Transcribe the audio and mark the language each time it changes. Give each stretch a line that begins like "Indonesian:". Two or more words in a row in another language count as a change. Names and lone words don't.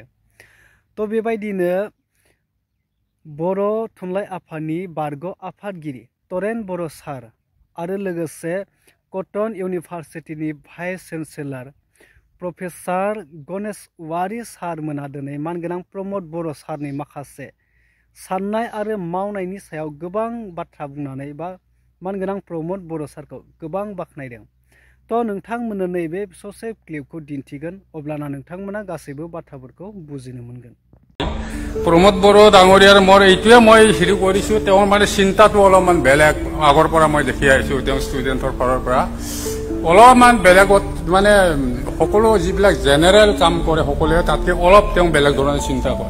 Bodo: तो बेबायदिनो बर' थुनलाइ आफादनि बारग' आफादगिरि तरेन बर' सार आरो लोगोसे कटन इउनिभार्सिटिनि
English: vice chancellor professor
Bodo: गणेश औवारी सारमोनहा दिनै मानगोनां प्रमोद बर' सारनि माखासे साननाय आरो मावनायनि सायाव गोबां बाथ्रा बुंनानै बा मानगोनां प्रमोद बर' सारखौ गोबां बाख्नायदों। तो नोंथांमोननो नैबे ससे क्लिपखौ दिन्थिगोन, अब्लाना नोंथांमोना गासैबो बाथ्राफोरखौ बुजिनो मोनगोन।
Assamese: প্ৰমোদ বড়ো ডাঙৰীয়াৰ মোৰ এইটোৱে মই হেৰি কৰিছোঁ তেওঁৰ মানে চিন্তাটো অলপমান বেলেগ আগৰ পৰা মই দেখি আহিছোঁ তেওঁ ষ্টুডেণ্টৰ ফালৰ পৰা অলপমান বেলেগত মানে সকলো যিবিলাক জেনেৰেল কাম কৰে সকলোৱে তাতকৈ অলপ তেওঁ বেলেগ ধৰণে চিন্তা কৰে।